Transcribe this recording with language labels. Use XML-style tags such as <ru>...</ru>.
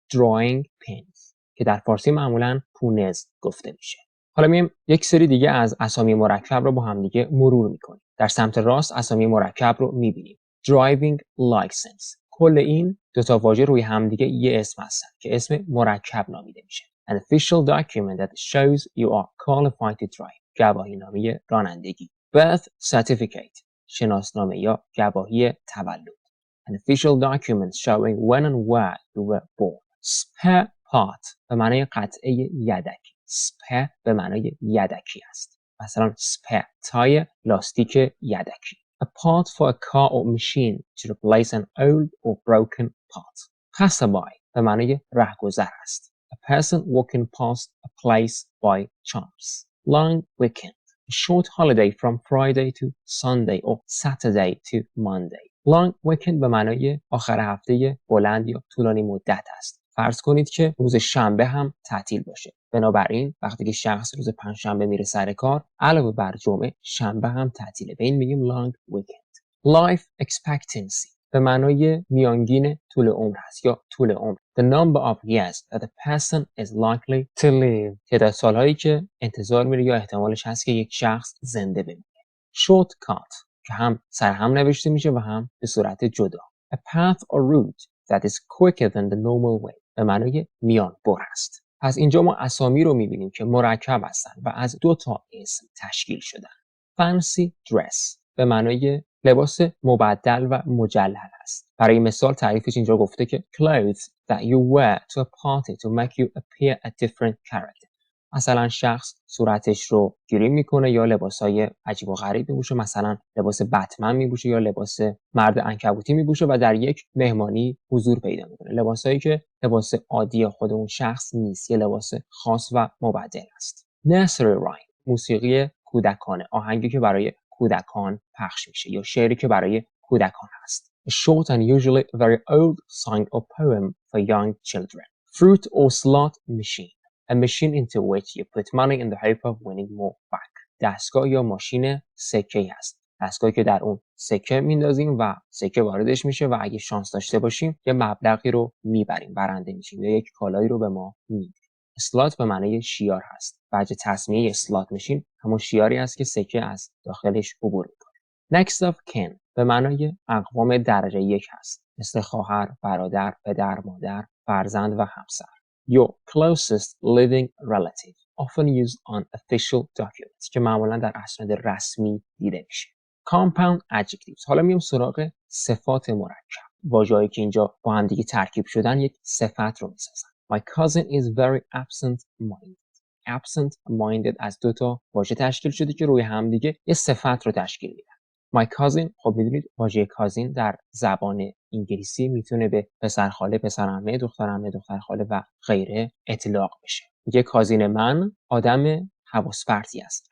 <en>Drawing pins</en> <fa>که در فارسی معمولاً پونز گفته میشه. حالا میایم یک سری دیگه از اسامی مرکب رو با هم دیگه مرور میکنیم. در سمت راست اسامی مرکب رو میبینیم.</fa> <en>Driving license.</en> <fa>کل این 2 تا واژه روی هم دیگه یه اسم هستن که اسم مرکب نامیده میشه.</fa> <en>An official document that shows you are qualified to drive.</en> <fa>گواهینامه رانندگی.</fa> <en>Birth certificate.</en> <fa>شناسنامه یا گواهی تولد.</fa> <en>An official document showing when and where you were born.</en> <fa>Spare part به معنای قطعه یدکی. spare به معنای یدکی است. مثلا spare tire، لاستیک یدکی.</fa> <en>A part for a car or machine to replace an old or broken part.</en> <fa>Passerby به معنای رهگذر است.</fa> <en>A person walking past a place by chance. Long weekend. A short holiday from Friday to Sunday or Saturday to Monday.</en> <fa>Long weekend به معنای آخر هفته بلند یا طولانی مدت است. فرض کنید که روز شنبه هم تعطیل باشه. بنابراین وقتی که شخص روز پنجشنبه میره سر کار، علاوه بر جمعه، شنبه هم تعطیله. به این میگیم long weekend. Life expectancy به معنای میانگین طول عمر هست یا طول عمر.</fa> <en>The number of years that a person is likely to live.</en> <fa>تعداد سالهایی که انتظار میره یا احتمالش هست که یک شخص زنده بمونه. Shortcut که هم سرهم نوشته میشه و هم به صورت جدا.</fa> <en>A path or route that is quicker than the normal way.</en> <fa>به معنای میان بر است. پس اینجا ما اسامی رو میبینیم که مرکب هستن و از 2 تا اسم تشکیل شدن. Fancy dress به معنای لباس مبدل و مجلل است. برای مثال تعریفش اینجا گفته که</fa> <en>clothes that you wear to a party to make you appear a different character.</en> <fa>مثلا شخص صورتش رو گریم میکنه یا لباسای عجیب و غریب میپوشه، مثلا لباس بتمن میپوشه یا لباس مرد عنکبوتی میپوشه و در یک مهمانی حضور پیدا میکنه. لباسایی که لباس عادی خود اون شخص نیست، یه لباس خاص و مبدل است. Nursery rhyme، موسیقی کودکانه، آهنگی که برای کودکان پخش میشه یا شعری که برای کودکان هست.</fa> <en>A short and usually very old song or poem for young children. Fruit or slot machine. A machine into which you put money in the hope of winning more back.</en> <fa>دستگاه یا ماشین سکه‌ای هست. دستگاهی که در اون سکه میندازیم و سکه واردش میشه و اگه شانس داشته باشیم یه مبلغی رو میبریم، برنده میشیم یا یک کالایی رو به ما میده. اسلات به معنی شیار هست. وجه تسمیه اسلات ماشین همون شیاری است که سکه از داخلش عبور میکنه. Next of kin به معنای اقوام درجه 1 هست. مثل خواهر، برادر، پدر، مادر، فرزند و همسر.</fa> <en>Your closest living relative, often used on official documents</en> <fa>که معمولا در اسناد رسمی دیده میشه.</fa> <en>Compound adjectives.</en> <fa>حالا میام سراغ صفات مرکب. واژه‌ای که اینجا با هم دیگه ترکیب شدن یک صفت رو میسازن.</fa> <en>My cousin is very absent-minded.</en> <fa>absent-minded از دو تا واژه تشکیل شده که روی هم دیگه یه صفت رو تشکیل میدن. My cousin، خب میدونید واژه کازین در زبان انگلیسی میتونه به پسرخاله، پسرعمه، دخترعمه، دخترخاله و غیره اطلاق بشه. میگه کازین من آدم حواس پرتی است.</fa>